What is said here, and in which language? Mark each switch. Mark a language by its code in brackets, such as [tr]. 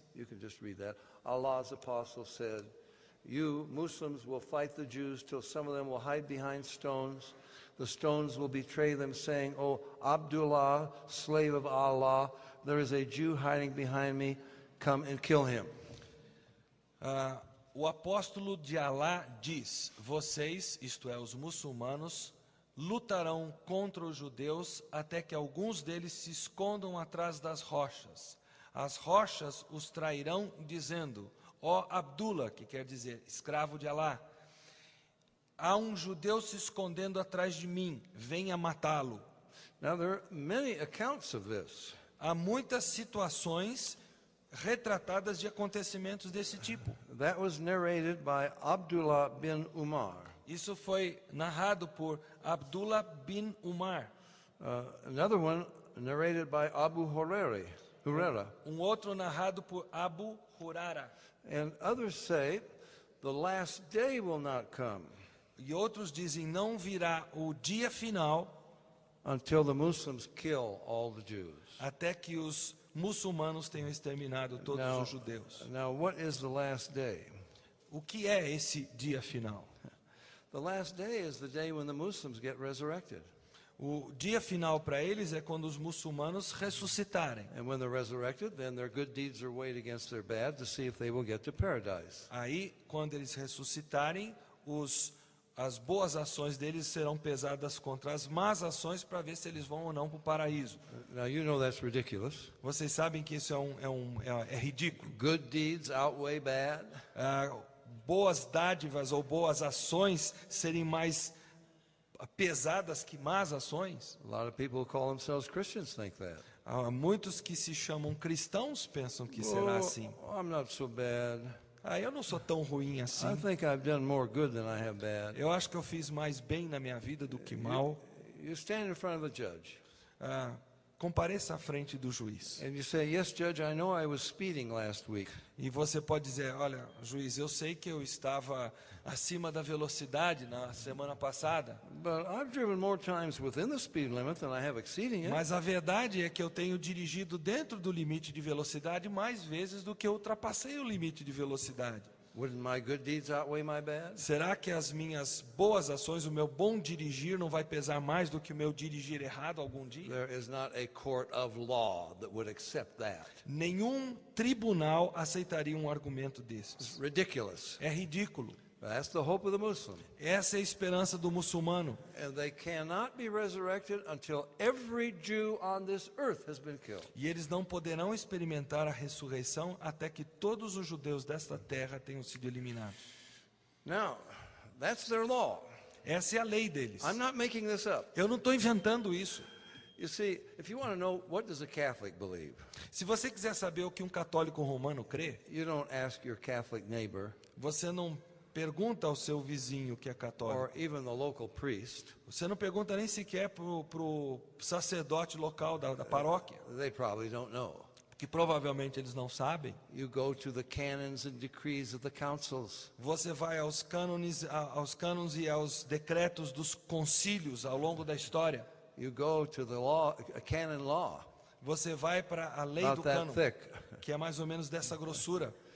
[en] You can just read that. Allah's apostle said, "You Muslims will fight the Jews till some of them will hide behind stones. The stones will betray them, saying, 'Oh, Abdullah, slave of Allah, there is a Jew hiding behind me. Come and kill him.'" [pt] O apóstolo de Alá diz: vocês, isto é, os muçulmanos, lutarão contra os judeus até que alguns deles se escondam atrás das rochas. As rochas os trairão dizendo: ó Abdullah, que quer dizer escravo de Alá, há um judeu se escondendo atrás de mim, venha matá-lo. [en] Now there are many accounts of this. [pt] Há muitas situações retratadas de acontecimentos desse tipo. [en] That was narrated by Abdullah bin Umar. [pt] Isso foi narrado por Abdullah bin Umar. [en] Another one narrated by Abu Hurairah, [pt] Hurera. outro narrado por Abu Hurara. [en] And others say the last day will not come [pt] E outros dizem, não virá o dia final [en] until the Muslims kill all the Jews. [pt] até que os muçulmanos tenham exterminado todos os judeus. [en] Now, what is the last day? [pt] O que é esse dia final? [en] The last day is the day when the Muslims get resurrected. [pt] O dia final para eles é quando os muçulmanos ressuscitarem. [en] And when they're resurrected, then their good deeds are weighed against their bad to see if they will get to paradise. [pt] Aí, quando eles ressuscitarem, as boas ações deles serão pesadas contra as más ações para ver se eles vão ou não para o paraíso. [en] Now, you know that's ridiculous. [pt] Vocês sabem que isso é ridículo. [en] Good deeds outweigh bad. [pt] Boas dádivas ou boas ações serem mais pesadas que más ações. [en] A lot of people who call themselves Christians think that. [pt] Muitos que se chamam cristãos pensam que será assim. [en] I'm not so bad. [pt] Eu não sou tão ruim assim. [en] I think I've done more good than I have bad. [pt] Eu acho que eu fiz mais bem na minha vida do que mal. [en] You stand in front of the judge. [pt] Compareça à frente do juiz. [en] And you say, yes, Judge, I know I was speeding last week. [pt] E você pode dizer, olha, juiz, eu sei que eu estava acima da velocidade na semana passada. [en] But I've driven more times within the speed limit than I have exceeding it. [pt] Mas a verdade é que eu tenho dirigido dentro do limite de velocidade mais vezes do que eu ultrapassei o limite de velocidade. [en] Wouldn't my good deeds outweigh my bad? [pt] Será que as minhas boas ações, o meu bom dirigir não vai pesar mais do que o meu dirigir errado algum dia? [en] There is not a court of law that would accept that. [pt] Nenhum tribunal aceitaria um argumento desses. [en] It's ridiculous. [pt] É ridículo. [en] That's the hope of the Muslim. [pt] Essa é a esperança do muçulmano. [en] And they cannot be resurrected until every Jew on this earth has been killed. [pt] E eles não poderão experimentar a ressurreição até que todos os judeus desta terra tenham sido eliminados. [en] Now, that's their law. [pt] Essa é a lei deles. [en] I'm not making this up. [pt] Eu não estou inventando isso. [en] You see, if you want to know what does a Catholic believe, [pt] Se você quiser saber o que um católico romano crê, [en] you don't ask your Catholic neighbor [pt] você não pergunta ao seu vizinho que é católico. [en] or even the local priest. [pt] Você não pergunta nem sequer para o sacerdote local da paróquia, [en] They probably don't know. [pt] que provavelmente eles não sabem. [en] You go to the canons and decrees of the councils. [pt] Você vai aos cânones e aos decretos dos concílios ao longo da história. [en] You go to the law, a canon law, [pt] Você vai para a lei [en] about [pt] do [en] that [pt] cânon, [en] thick. [pt] que é mais ou menos dessa grossura.